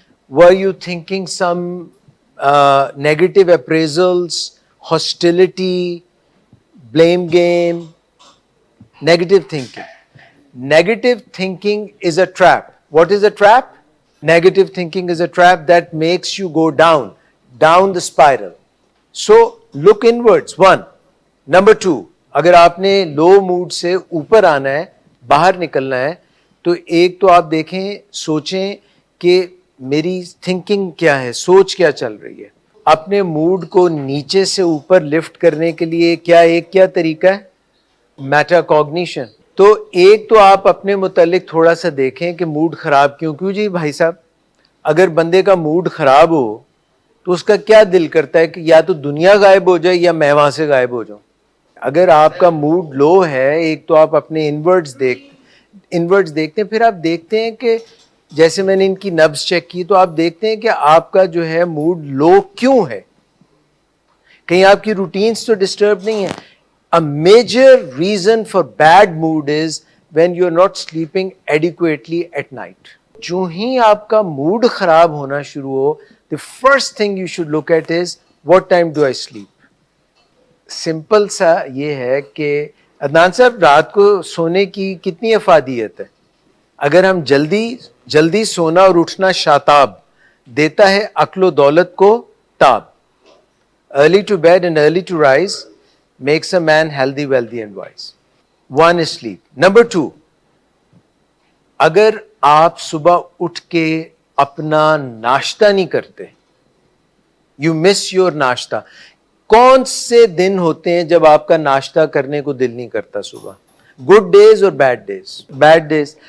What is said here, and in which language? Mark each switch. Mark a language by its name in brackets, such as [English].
[English] Were you thinking some negative appraisals, hostility, blame game? Negative thinking. Negative thinking is a trap. What is a trap? Negative thinking is a trap that makes you go down the spiral. So look inwards, 1. Number 2, [Urdu] اگر آپ نے low mood سے اوپر آنا ہے، باہر نکلنا ہے، تو ایک تو آپ دیکھیں، سوچیں کہ میری تھنکنگ کیا ہے، سوچ کیا چل رہی ہے. اپنے موڈ کو نیچے سے اوپر لفٹ کرنے کے لیے کیا طریقہ ہے؟ Meta cognition. تو ایک تو آپ اپنے متعلق تھوڑا سا دیکھیں کہ موڈ خراب کیوں جی بھائی صاحب. اگر بندے کا موڈ خراب ہو تو اس کا کیا دل کرتا ہے کہ یا تو دنیا غائب ہو جائے یا میں وہاں سے غائب ہو جاؤں. اگر آپ کا موڈ لو ہے، ایک تو آپ اپنے انورڈز دیکھتے ہیں، پھر آپ دیکھتے ہیں کہ جیسے میں نے ان کی نبض چیک کی تو آپ دیکھتے ہیں کہ آپ کا جو ہے موڈ لو کیوں ہے. کہیں آپ کی روٹینز تو ڈسٹرب نہیں ہے. [English] A major reason for bad mood is when you are not sleeping adequately at night. [Urdu] جو ہی آپ کا موڈ خراب ہونا شروع ہو, [English] the first thing you should look at is what time do I sleep. [Urdu] Simple سا یہ ہے کہ عدنان صاحب رات کو سونے کی کتنی افادیت ہے؟ اگر ہم جلدی سونا اور اٹھنا شاتاب دیتا ہے عقل و دولت کو تاب. [English] Early to bed and early to rise makes a man healthy, wealthy and wise. One is sleep. Number two, [Urdu] اگر آپ صبح اٹھ کے اپنا ناشتہ نہیں کرتے, [English] you miss your [Urdu] ناشتہ. کون سے دن ہوتے ہیں جب آپ کا ناشتہ کرنے کو دل نہیں کرتا صبح؟ [English] Good days اور bad days.